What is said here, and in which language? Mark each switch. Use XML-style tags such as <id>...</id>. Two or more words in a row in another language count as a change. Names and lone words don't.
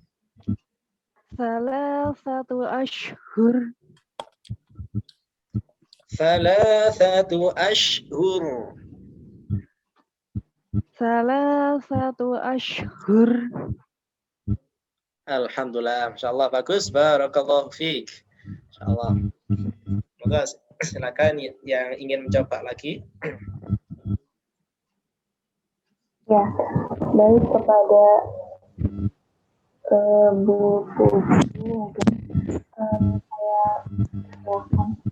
<ar>ثلاثة أشهر. ثلاثة أشهر. ثلاثة أشهر. الحمد لله، ما شاء الله, bagus, بارك الله فيك. ما شاء الله.</ar> <id>Semoga silakan yang ingin mencoba lagi. Ya, baik kepada Bu Puji mungkin saya silakan.</id>